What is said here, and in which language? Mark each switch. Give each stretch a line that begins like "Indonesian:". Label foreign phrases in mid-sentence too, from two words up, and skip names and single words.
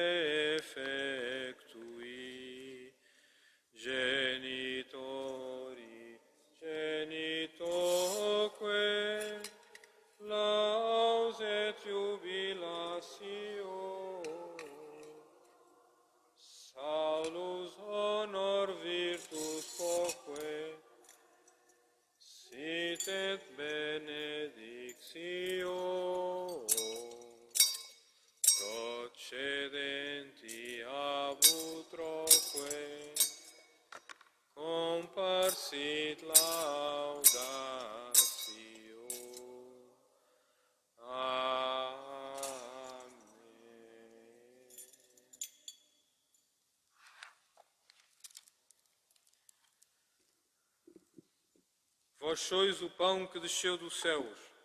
Latin: defectui genitoque laus et jubilatio salus honor virtus quoque sit et benedictio procedenti ab utroque comparsit laudatio. Amen.
Portuguese: Vós sois o pão que desceu dos céus.